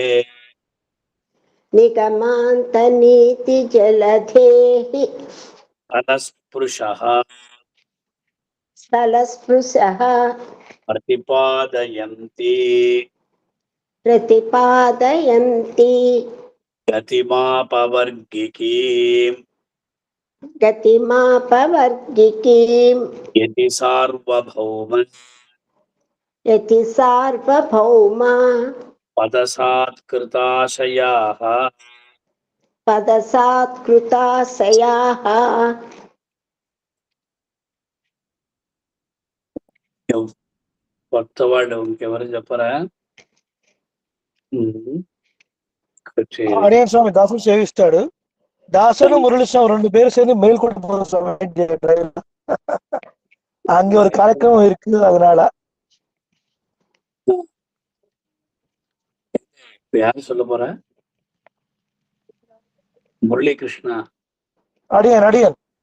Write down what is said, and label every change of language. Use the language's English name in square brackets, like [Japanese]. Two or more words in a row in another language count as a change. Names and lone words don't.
[Sanskrit] स्थलस्पृशः प्रतिपादयन्ति गतिमापवर्गिकीम् गतिमापवर्गिकीम् यति सार्वभौम यति सार्वभौमा पदसात्कृताशयाः पदसात्कृताशयाः [Telugu] కొత్త వాళ్ళు ఇంకెవరు చెప్పరా? ఆడియన్ స్వామి దాసుడు సేవిస్తాడు. [Tamil] దాసుడు మురళి స్వామి 2 பேரும் சேர்ந்து மெயில் கொண்டு போறோம் சுவாமி. அங்க ஒரு காரியக்கிரமம் இருக்கு, அதனால. யாரு சொல்ல போற? முரளி கிருஷ்ணா. அடியன்